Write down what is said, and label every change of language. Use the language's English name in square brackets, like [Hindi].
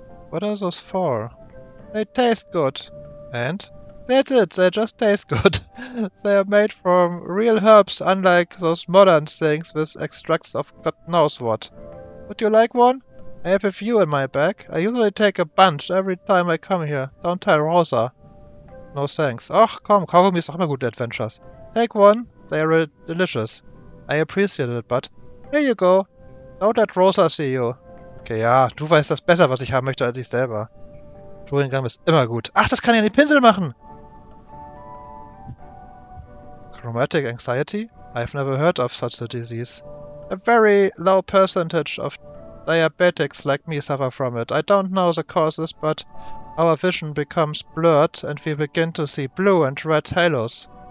[English] What are those for? They taste good. And? That's it, they just taste good. They are made from real herbs, unlike those modern things with extracts of God knows what. Would you like one? I have a few in my bag. I usually take a bunch every time I come here. Don't tell Rosa. No thanks. [German] Ach komm, Kaugummi ist auch immer gute Adventures. [English] Take one. They are delicious. I appreciate it, but here you go. Don't let Rosa see you. [German] Okay, ja, du weißt das besser, was ich haben möchte, als ich selber. Chewing Gum ist immer gut. Ach, das kann ja den Pinsel machen! [English] Chromatic anxiety? I've never heard of such a disease. A very low percentage of diabetics like me suffer from it. I don't know the causes, but our vision becomes blurred and we begin to see blue and red halos.